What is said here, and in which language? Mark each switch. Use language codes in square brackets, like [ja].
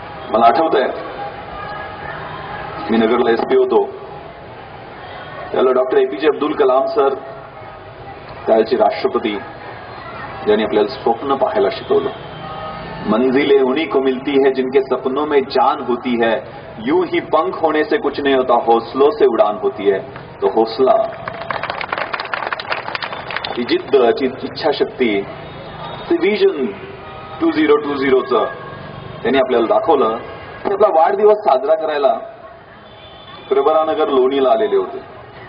[mr] मला आठवतंय मी नगरला एसपी होतो त्याला doctor APJ Abdul Kalam sir, त्याचे राष्ट्रपती, ज्यांनी आपल्याला स्वप्न पाहायला शिकवलं. [hi] मंजिलें उन्हीं को मिलती है जिनके सपनों में जान होती है, यूं ही पंख होने से कुछ नहीं होता, हौसलों से उड़ान होती है. [mr] तो हौसला, ती जिद्द, इच्छाशक्ती, ते विजन 2020चं त्यांनी आपल्याला दाखवलं. ते आपला वाढदिवस साजरा करायला प्रवरानगर लोणीला आलेले होते.